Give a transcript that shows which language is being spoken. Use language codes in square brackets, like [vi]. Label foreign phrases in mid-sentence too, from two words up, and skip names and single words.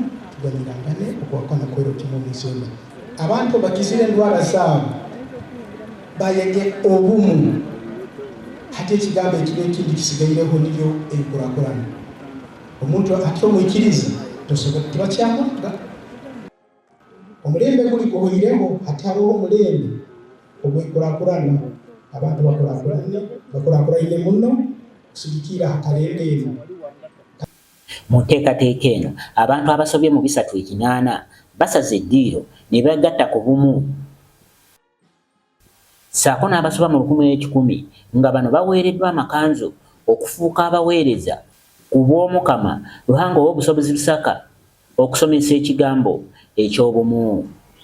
[nyo] tuganirangane okwakana kwero kimu musema abantu bakizire endwara zaabo bayege obumu hati ekigambo ekindi kisigaireho niyo enkurakurana omuntu atomwikiriza tosobola tibakyamuga omulembe guli guhoireho hati hariho omulembe ogwekurakurana abantu bakurakuranye muno kusigikira hakalendere. [lg] Mu nteekateeka eno abantu abasobye mu 3:8 basaze eddiiro ne bagatta ku bumu saako n'abasoba mu 10,000 nga bano baweereddwa amakanzu okufuuka abaweereza ku bw'Omukama Ruhanga Owobusobozi Bisaka okusomesa ekigambo eky'obumu.